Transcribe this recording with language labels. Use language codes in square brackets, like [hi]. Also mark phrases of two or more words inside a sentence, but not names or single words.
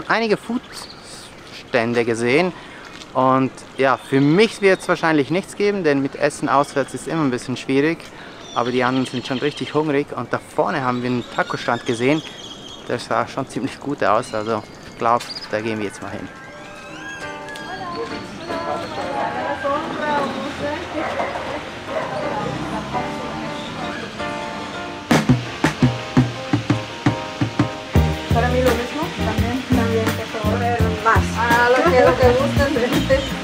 [de] einige Foodstände gesehen und ja, für mich wird es wahrscheinlich nichts geben, denn mit Essen auswärts ist immer ein bisschen schwierig, aber die anderen sind schon richtig hungrig und da vorne haben wir einen Taco-Stand gesehen, der sah schon ziemlich gut aus, also ich glaube, da gehen wir jetzt mal hin. [es] Para mí lo mismo, también, por favor, más. Ah, lo que gustan.